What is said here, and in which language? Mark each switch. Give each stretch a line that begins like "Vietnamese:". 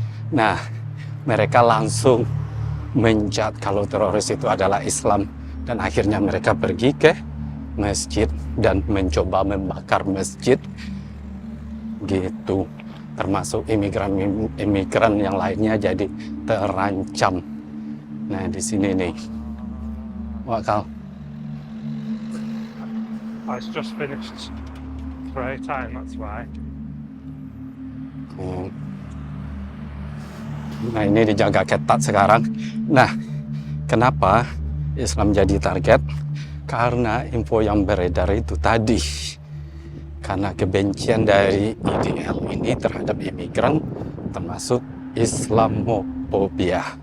Indonesian: Nah, mereka langsung menjat kalau teroris itu adalah Islam, dan akhirnya mereka pergi ke masjid dan mencoba membakar masjid gitu, termasuk imigran yang lainnya jadi terancam. Nah, di sini nih, Wakal,
English: It's just finished prayer time, that's why.
Indonesian: Nah, ini dijaga ketat sekarang. Nah, kenapa Islam jadi target? Karena info yang beredar itu tadi. Karena kebencian dari IDL ini terhadap imigran, termasuk Islamophobia.